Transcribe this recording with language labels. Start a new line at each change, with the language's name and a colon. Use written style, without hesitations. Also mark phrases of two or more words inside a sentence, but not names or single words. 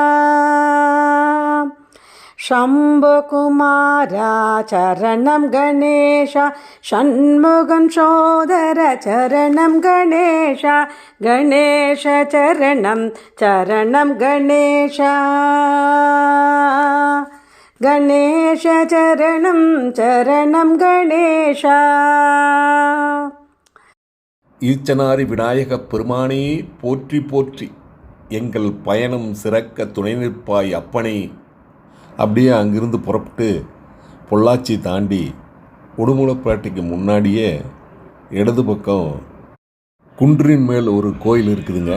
Sanskrit: शम्भुकुमारा चरणं गणेश षण्मुगं शोधर चरणं गणेश गणेश चरणं चरणं गणेश गणेश चरणं चरणं गणेश.
Tamil: ஈச்சனாரி விநாயகப் பெருமானே போற்றி போற்றி. எங்கள் பயணம் சிறக்க துணை நிற்பாய் அப்பனே. அப்படியே அங்கிருந்து புறப்பட்டு பொள்ளாச்சி தாண்டி உடுமலைப்பேட்டைக்கு முன்னாடியே இடது பக்கம் குன்றின் மேல் ஒரு கோயில் இருக்குதுங்க.